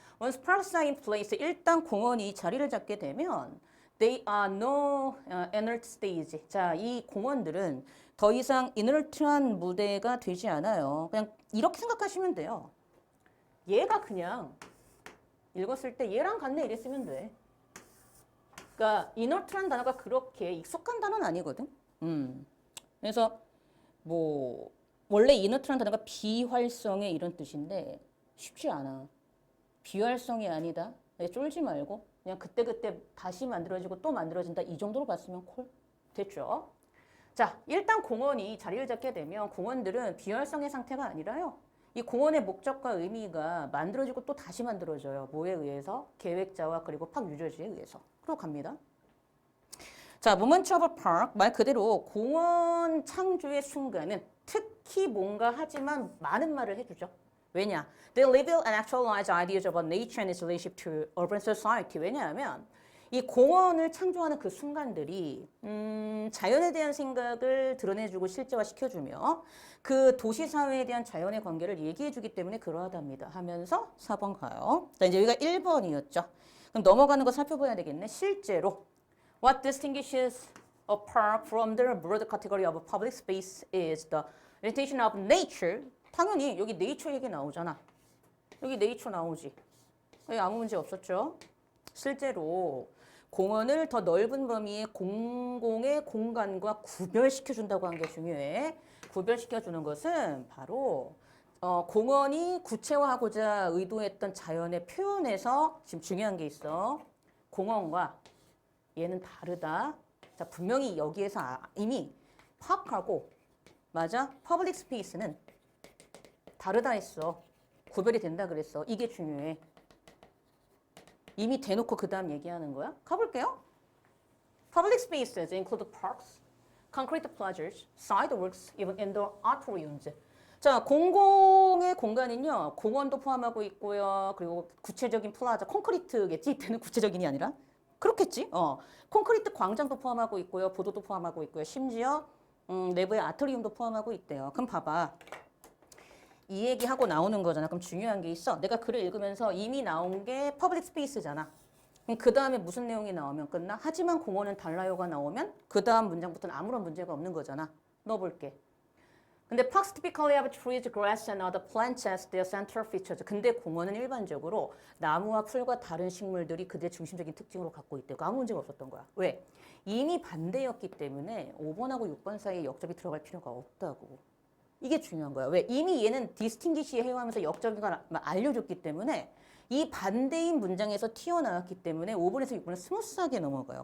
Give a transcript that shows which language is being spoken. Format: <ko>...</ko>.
<en>Once parks are in place,</en> <ko>일단 공원이 자리를 잡게 되면</ko> <en>they are no inert stage.</en> <ko>자, 이 공원들은 더 이상 inert한 무대가 되지 않아요. 그냥 이렇게 생각하시면 돼요. 얘가 그냥 읽었을 때 얘랑 같네 이랬으면 돼. 그러니까 inert란 단어가 그렇게 익숙한 단어는 아니거든. 그래서 뭐 원래 inert란 단어가 비활성의 이런 뜻인데 쉽지 않아. 비활성이 아니다. 쫄지 말고 그냥 그때그때 다시 만들어지고 또 만들어진다. 이 정도로 봤으면 콜. 됐죠? 자, 일단 공원이 자리를 잡게 되면 공원들은 비활성의 상태가 아니라요. 이 공원의 목적과 의미가 만들어지고 또 다시 만들어져요. 뭐에 의해서? 계획자와 그리고 팍 유저지에 의해서. 그리고 갑니다. 자, Moment of a Park 말 그대로 공원 창조의 순간은 특히 뭔가 하지만 많은 말을 해주죠. 왜냐?</ko> <en>They reveal and actualize ideas about nature and its relationship to urban society.</en> <ko>왜냐하면 이 공원을 창조하는 그 순간들이 자연에 대한 생각을 드러내주고 실제화시켜주며 그 도시사회에 대한 자연의 관계를 얘기해주기 때문에 그러하답니다. 하면서 4번 가요. 자, 이제 여기가 1번이었죠. 그럼 넘어가는 거 살펴봐야 되겠네. 실제로</ko> <en>What distinguishes a park from the broad category of public space is the orientation of nature.</en> <ko>당연히 여기 네이처 얘기 나오잖아. 여기 네이처 나오지. 여기 아무 문제 없었죠? 실제로 공원을 더 넓은 범위의 공공의 공간과 구별시켜준다고 한 게 중요해. 구별시켜주는 것은 바로 공원이 구체화하고자 의도했던 자연의 표현에서 지금 중요한 게 있어. 공원과 얘는 다르다. 자, 분명히 여기에서 이미 파크하고 맞아? 퍼블릭 스페이스는 다르다 했어. 구별이 된다 그랬어. 이게 중요해. 이미 대놓고 그 다음 얘기하는 거야? 가볼게요.</ko> <en>Public spaces include parks, concrete plazas, sidewalks, even indoor auditoriums.</en> <ko>자, 공공의 공간은요. 공원도 포함하고 있고요. 그리고 구체적인 플라자, 콘크리트겠지? 이때는 구체적인이 아니라. 그렇겠지? 콘크리트 광장도 포함하고 있고요. 보도도 포함하고 있고요. 심지어 내부에 아트리움도 포함하고 있대요. 그럼 봐봐. 이 얘기하고 나오는 거잖아. 그럼 중요한 게 있어. 내가 글을 읽으면서 이미 나온 게 퍼블릭 스페이스잖아. 그럼 그 다음에 무슨 내용이 나오면 끝나? 하지만 공원은 달라요가 나오면 그 다음 문장부터는 아무런 문제가 없는 거잖아. 넣어볼게. 근데</ko> <en>parks typically have trees, grass, and other plants as their central features.</en> <ko>근데 공원은 일반적으로 나무와 풀과 다른 식물들이 그들의 중심적인 특징으로 갖고 있대요. 아무 문제가 없었던 거야. 왜? 이미 반대였기 때문에 5번하고 6번 사이에 역접이 들어갈 필요가 없다고. 이게 중요한 거야. 왜? 이미 얘는 디스팅기시 해오하면서 역접을 알려줬기 때문에 이 반대인 문장에서 튀어나왔기 때문에 5번에서 6번은 스무스하게 넘어가요.</ko>